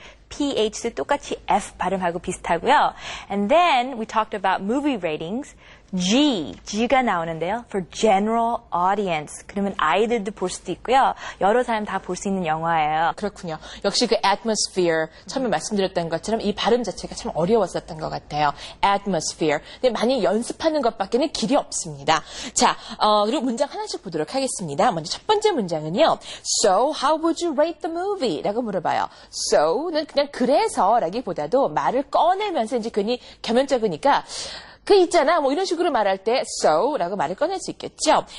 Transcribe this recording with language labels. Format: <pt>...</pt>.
<ko>PH도 똑같이 F 발음하고 비슷하고요.</ko> <en>And then we talked about movie ratings.</en> <ko>G가 나오는데요.</ko> <en>For general audience.</en> <ko>그러면 아이들도 볼 수도 있고요. 여러 사람 다 볼 수 있는 영화예요. 그렇군요. 역시 그 atmosphere 처음에 말씀드렸던 것처럼 이 발음 자체가 참 어려웠었던 것 같아요.</ko> <en>atmosphere.</en> <ko>근데 많이 연습하는 것밖에는 길이 없습니다. 자, 그리고 문장 하나씩 보도록 하겠습니다. 먼저 첫 번째 문장은요.</ko> <en>So, how would you rate the movie?</en> <ko>라고 물어봐요. So는 그냥 그래서라기보다도 말을 꺼내면서 이제 괜히 겸연쩍으니까 그 있잖아 뭐 이런 식으로 말할 때 so라고 말을 꺼낼 수 있겠죠.</ko>